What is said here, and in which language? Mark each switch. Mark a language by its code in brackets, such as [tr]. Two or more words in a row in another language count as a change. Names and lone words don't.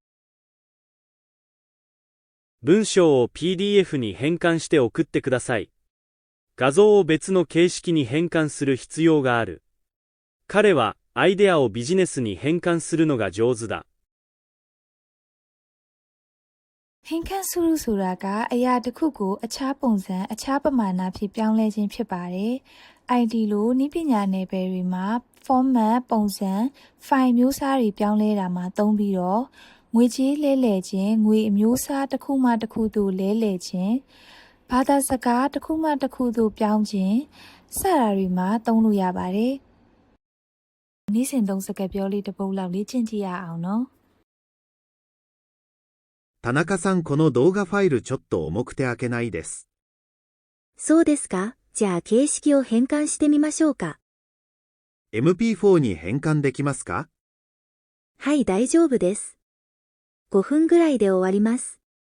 [ja] 文章を PDF に変換して送ってください。画像を別の形式に変換する必要がある。彼はアイデアをビジネスに変換するのが上手だ。 [my] 変換するဆိုတာကအရာတစ်ခုကိုအခြားပုံစံအခြားပမာဏဖြင့်ပြောင်းလဲခြင်းဖြစ်ပါတယ်။ IT လိုနည်းပညာနယ်ပယ်တွေမှာ format ပုံစံ file မျိုးစားတွေပြောင်းလဲတာမှာသုံးပြီးတော့ငွေကြေးလဲလှယ်ခြင်းငွေအမျိုးအစားတစ်ခုမှတစ်ခုသို့လဲလှယ်ခြင်းဘာသာစကားတစ်ခုမှတစ်ခုသို့ပြောင်းခြင်းစတာတွေမှာသုံးလို့ရပါတယ်။နေ့စဉ်သုံးစကားပြောလေးတစ်ပုဒ်လောက်လေ့ကျင့်ကြည့်ရအောင်နော်။ [ja] 田中さんこの動画ファイルちょっと重くて開けないです。そうですか。じゃあ形式を変換してみましょうか。 MP4 に変換できますか？はい、大丈夫です。5分ぐらいで終わります。